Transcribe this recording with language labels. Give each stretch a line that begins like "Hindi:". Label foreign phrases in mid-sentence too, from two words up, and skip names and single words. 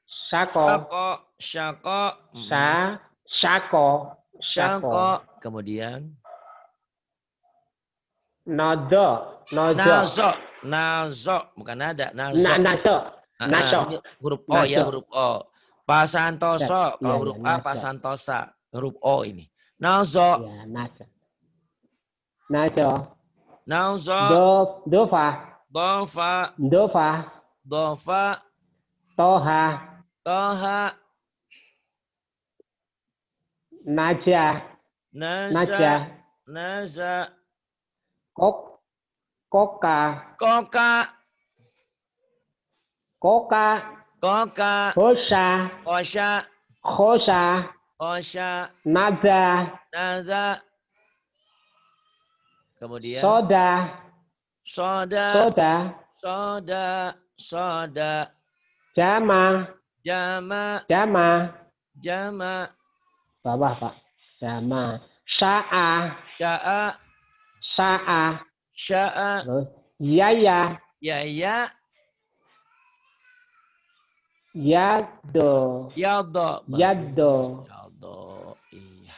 Arabic: Syako.
Indonesian: Kemudian. Nazo. Bukan nada. Nazo. Ini huruf O ya, huruf O. Pak Santoso. Kalau huruf A, Pak Santosa. Huruf O ini.
Arabic: Nazo.
Indonesian: Ya,
Arabic: Nazo. Dofa. Toha. Naja. Naza. Koka. Hosha. Naza. Kemudian. Soda. Jama.
Indonesian: Bawah Pak. Jama.
Arabic: Sya'a. Sya'a.
Indonesian: Terus Ya ya. Ya ya.
Arabic: Yado. Yado. Yado.
Indonesian: Bagus. Yado. Iya.